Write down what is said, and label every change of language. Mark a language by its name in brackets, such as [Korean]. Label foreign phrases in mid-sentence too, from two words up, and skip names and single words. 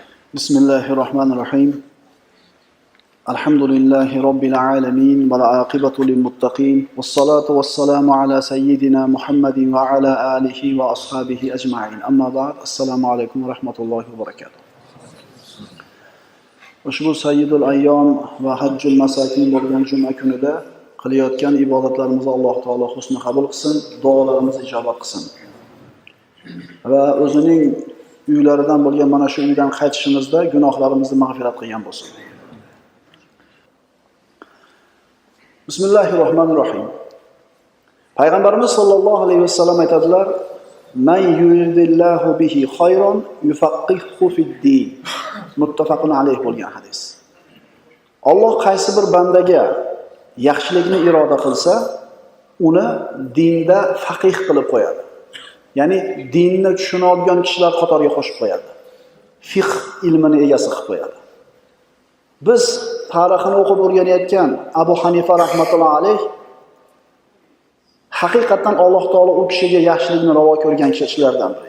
[Arabic] بسم الله الرحمن الرحيم. الحمد لله رب العالمين والعاقبة للمتقين. والصلاة والسلام على سيدنا محمد وعلى آله وأصحابه أجمعين. أما بعد. السلام عليكم ورحمة الله وبركاته. [Uzbek] Ushbu [Arabic] سيد الأيام وحج المساكين [Uzbek] bo'lgan juma kunida qilayotgan ibodatlarimizni Alloh taolo husni qabul qilsin, duolarimizni ijobat qilsin. Va o'zining uylaridan bo'lgan mana shu uydan qaytishimizda gunohlarimizni mag'firat qilgan bo'lsin. [Arabic] Bismillahirrohmanirrohim. [Uzbek] Payg'ambarimiz [Arabic] صلى الله عليه وسلم [Uzbek] aytadilar: [Arabic] "من يرد الله به خيرا يفقهه في الدين." متفق عليه [Uzbek] bo'lgan hadis. Alloh qaysi bir bandaga yaxshilikni iroda qilsa, uni dinda faqih qilib qo'yadi. Ya'ni dinni tushunadigan kishilar qatoriga qo'shib qo'yadi. Fiqh ilmini egasi qilib qo'yadi. Biz tarixini o'qib o'rganayotgan Abu Hanifa [Arabic] رحمة الله عليه [Uzbek] haqiqatan Alloh taolo u kishiga yaxshilikni ravo ko'rgan kishilardan biri.